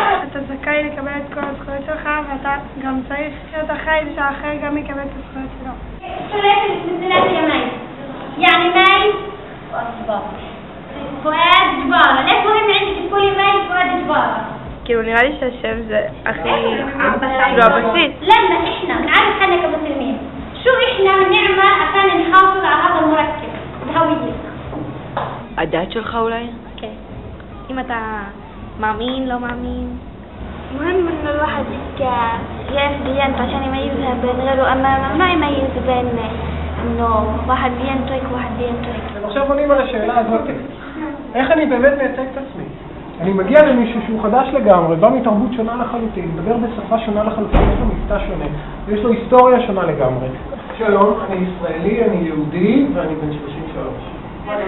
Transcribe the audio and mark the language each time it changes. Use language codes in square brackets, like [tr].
[he] אתה זכאי לקבל את כל הזכויות שלך, ואתה גם צריך להיות אחראי שהאחר גם יקבל את הזכויות שלו. [ar] شو لازم تنزلات يا مي؟ يعني مي فؤاد جبارة. ليش مهم عندك تقولي مي فؤاد جبارة؟ [he] כאילו נראה לי שהשם זה הכי כאילו הבסיס. [ar] لما احنا نعرف حالنا كمسلمين شو احنا بنعمل عشان نحافظ على هذا المركب بهويتنا. [he] הדת שלך אולי? כן. אם אתה מאמין, לא מאמין. [ar] مهم إنه الواحد يعرف ديانته عشان يميزها بين غيره، أما ما يميز بين إنه واحد ديانته هيك وواحد ديانته هيك. [he] עכשיו עונים על השאלה הזאת. איך אני באמת מייצג את עצמי? אני מגיע למישהו שהוא חדש לגמרי, בא מתרבות שונה לחלוטין, מדבר בשפה שונה לחלוטין, יש לו מבטא שונה, ויש לו היסטוריה שונה לגמרי. שלום, אני ישראלי, אני יהודי, ואני בן 33.